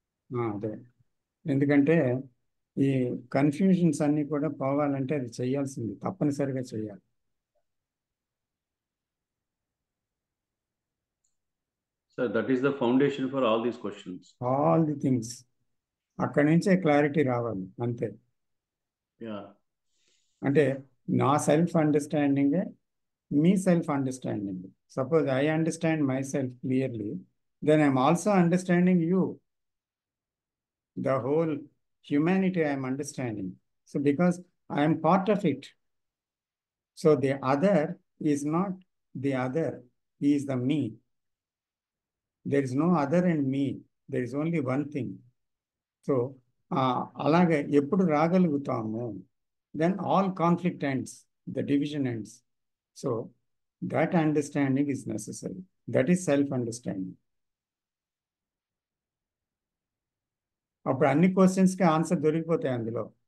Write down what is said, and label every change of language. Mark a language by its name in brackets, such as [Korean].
[Telugu] అదే, ఎందుకంటే ఈ కన్ఫ్యూజన్స్ అన్నీ కూడా పోవాలంటే అది చేయాల్సింది, తప్పనిసరిగా చేయాలి. [English] Sir, that is the foundation for all these questions. All the things. [Telugu] అక్కడి నుంచే క్లారిటీ రావాలి అంతే. [English] Yeah. [Telugu] అంటే నా self అండర్స్టాండింగే మీ self understanding. [English] Suppose I understand myself clearly, then I'm also understanding you. The whole humanity I am understanding. So because I am part of it. So the other is not the other. He is the me. There is no other and me. There is only one thing. So [Telugu] అలాగే ఎప్పుడు రాగలుగుతాము, [English] then all conflict ends, the division ends. So that understanding is necessary. That is self-understanding. [Telugu] అప్పుడు అన్ని క్వశ్చన్స్కి answer దొరికిపోతాయి అందులో.